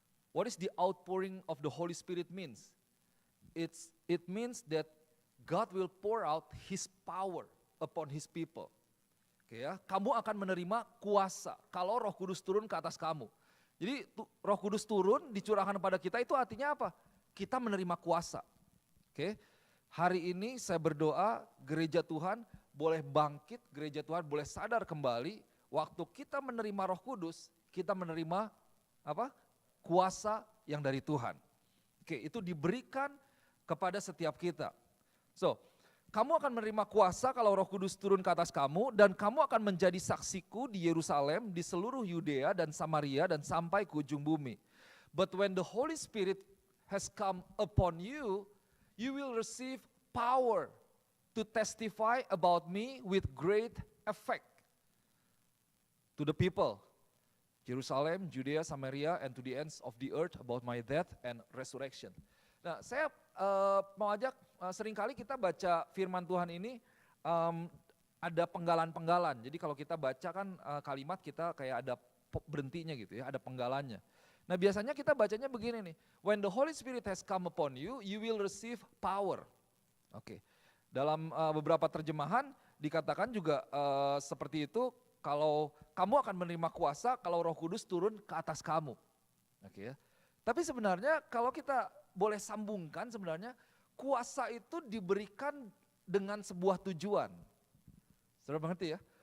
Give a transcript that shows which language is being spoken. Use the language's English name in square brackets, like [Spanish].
[English] What is the outpouring of the Holy Spirit means? It means that God will pour out His power upon His people. [Indonesian] Oke ya, kamu akan menerima kuasa kalau Roh Kudus turun ke atas kamu. Jadi Roh Kudus turun dicurahkan pada kita itu artinya apa? Kita menerima kuasa. Oke, hari ini saya berdoa gereja Tuhan boleh bangkit, gereja Tuhan boleh sadar kembali. Waktu kita menerima Roh Kudus, kita menerima apa? Kuasa yang dari Tuhan. Oke, itu diberikan kepada setiap kita. So, kamu akan menerima kuasa kalau Roh Kudus turun ke atas kamu dan kamu akan menjadi saksiku di Yerusalem, di seluruh Yudea dan Samaria dan sampai ke ujung bumi. [English] But when the Holy Spirit has come upon you, you will receive power to testify about me with great effect to the people, Jerusalem, Judea, Samaria, and to the ends of the earth about my death and resurrection. [Indonesian] Nah, saya mau ajak, seringkali kita baca firman Tuhan ini ada penggalan-penggalan. Jadi kalau kita baca kan kalimat kita kayak ada berhentinya gitu ya, ada penggalannya. Nah biasanya kita bacanya begini nih, [English] when the Holy Spirit has come upon you, you will receive power. [Indonesian] Oke, dalam beberapa terjemahan dikatakan juga seperti itu, kalau kamu akan menerima kuasa kalau Roh Kudus turun ke atas kamu. Oke ya. Tapi sebenarnya kalau kita boleh sambungkan, sebenarnya kuasa itu diberikan dengan sebuah tujuan. Saudara mengerti ya?